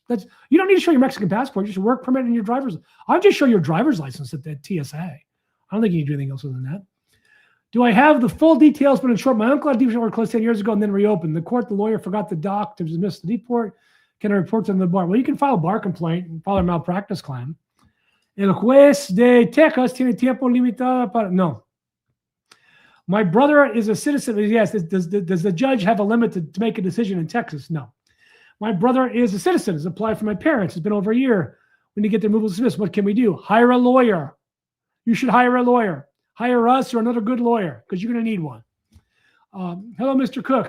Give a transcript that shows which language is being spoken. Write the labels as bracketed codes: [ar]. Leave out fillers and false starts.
[en] You don't need to show your Mexican passport. Just a work permit and your driver's. I'll just show your driver's license at the TSA. I don't think you need to do anything else other than that. Do I have the full details? But in short, my uncle had deportation order closed 10 years ago and then reopened. The lawyer forgot the doc to dismiss the deport. Can I report to the bar? Well, you can file a bar complaint and file a malpractice claim. [es] El juez de Texas tiene tiempo limitado para... [en] No. My brother is a citizen. Yes. Does the judge have a limit to make a decision in Texas? No. My brother is a citizen. Has applied for my parents. It's been over a year. We need to get their removal dismissed. What can we do? Hire a lawyer. You should hire a lawyer. Hire us or another good lawyer because you're going to need one. Hello, Mr. Cook.